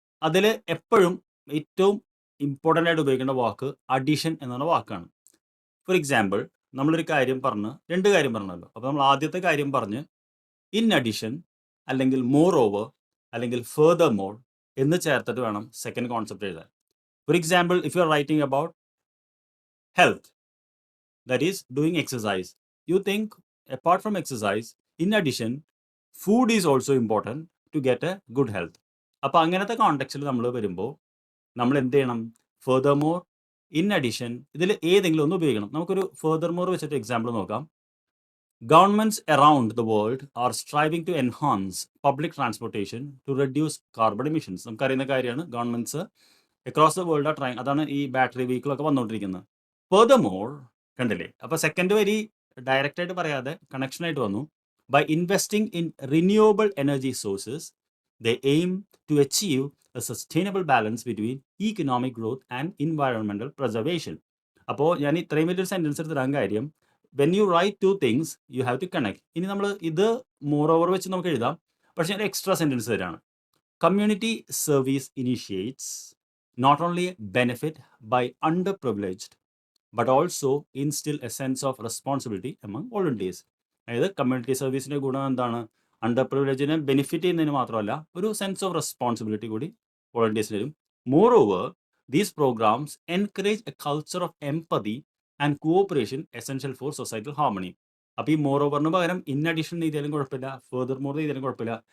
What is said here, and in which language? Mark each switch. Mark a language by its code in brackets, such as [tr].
[ml] അതിൽ എപ്പോഴും ഏറ്റവും ഇമ്പോർട്ടൻ്റ് ആയിട്ട് ഉപയോഗിക്കേണ്ട വാക്ക് അഡീഷൻ എന്നുള്ള വാക്കാണ്. ഫോർ എക്സാമ്പിൾ, നമ്മളൊരു കാര്യം പറഞ്ഞ് 2 കാര്യം പറഞ്ഞല്ലോ. അപ്പോൾ നമ്മൾ ആദ്യത്തെ കാര്യം പറഞ്ഞ് ഇൻ അഡീഷൻ അല്ലെങ്കിൽ മോർ ഓവർ അല്ലെങ്കിൽ ഫെർദർ മോർ എന്ന് ചേർത്തിട്ട് വേണം സെക്കൻഡ് കോൺസെപ്റ്റ് എഴുതാൻ. [en] For example, if you are writing about health, that is doing exercise, you think apart from exercise, in addition, food is also important to get a good health. [ml] അപ്പോൾ അങ്ങനത്തെ കോണ്ടെക്സ്റ്റിൽ നമ്മൾ വരുമ്പോൾ നമ്മൾ എന്ത് ചെയ്യണം? ഫെർദർ മോർ, ഇൻ അഡീഷൻ, ഇതിൽ ഏതെങ്കിലും ഒന്ന് ഉപയോഗിക്കണം. നമുക്കൊരു ഫെർദർ മോർ വെച്ചിട്ട് എക്സാമ്പിൾ നോക്കാം. [en] Governments around the world are striving to enhance public transportation to reduce carbon emissions. [ml] നമുക്കറിയുന്ന കാര്യമാണ്, ഗവൺമെൻറ്റ്സ് അക്രോസ് ദ വേൾഡ് ആ ട്രൈ, അതാണ് ഈ ബാറ്ററി വെഹിക്കിളൊക്കെ വന്നുകൊണ്ടിരിക്കുന്നത്. ഫെർദർമോർ, കണ്ടില്ലേ? അപ്പോൾ സെക്കൻഡ് വരി ഡയറക്റ്റ് ആയിട്ട് പറയാതെ കണക്ഷൻ ആയിട്ട് വന്നു. [en] By investing in renewable energy sources they aim to achieve a sustainable balance between economic growth and environmental preservation. [ml] അപ്പോൾ ഞാൻ ഇത്രയും വലിയൊരു സെന്റൻസ് എടുത്തിടാൻ കാര്യം, [en] When you write 2 things you have to connect. [ml] ഇനി നമ്മൾ ഇത് മോർ ഓവർ വെച്ച് നമുക്ക് എഴുതാം, പക്ഷേ ഞാൻ എക്സ്ട്രാ സെന്റൻസ് തരാണ്. [en] Community service initiates not only benefit by underprivileged but also instill a sense of responsibility among volunteers. [ml] അതായത് കമ്മ്യൂണിറ്റി സർവീസിൻ്റെ ഗുണം എന്താണ്? അണ്ടർ പ്രിവിലേജിനെ ബെനിഫിറ്റ് ചെയ്യുന്നതിന് മാത്രമല്ല, ഒരു സെൻസ് ഓഫ് റെസ്പോൺസിബിലിറ്റി കൂടി വോളണ്ടിയേഴ്സിന് വരും. [en] Moreover, these programs encourage a culture of empathy and cooperation essential for societal harmony. [ml] അപ്പോൾ ഈ മോർ ഓവറിന് പകരം ഇൻ അഡീഷൻ എഴുതിയാലും കുഴപ്പമില്ല, ഫെർദർ മോർ എഴുതിയാലും കുഴപ്പമില്ല.